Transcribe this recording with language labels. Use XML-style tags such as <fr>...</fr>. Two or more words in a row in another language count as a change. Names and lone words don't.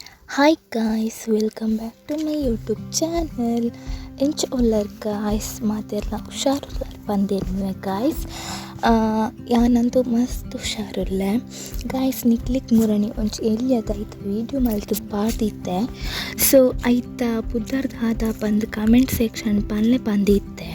<en>Hi guys, welcome back to my YouTube channel.</en> <tcy>Ench oller guys, ಮಾತೆಲ್ಲ ಹುಷಾರುಲ್ಲ ಬಂದಿರುವೆ ಗಾಯ್ಸ್. ಯಾನಂತೂ ಮಸ್ತ್ ಹುಷಾರುಲ್ಲೆ ಗಾಯ್ಸ್. ನಿಕ್ಲಿಕ್ ಮುರಣಿ ಒಂಚು ಎಲ್ಲಿಯದ ಐತ ವೀಡಿಯೋ ಮಲ್ತು ಪಾರ್ದಿತ್ತೆ. ಸೊ ಐತ ಪುದರ್ದಾದ ಬಂದು</tcy> <en>comment section</en> <tcy>ಪನ್ಲೆ ಬಂದಿತ್ತೆ.</tcy>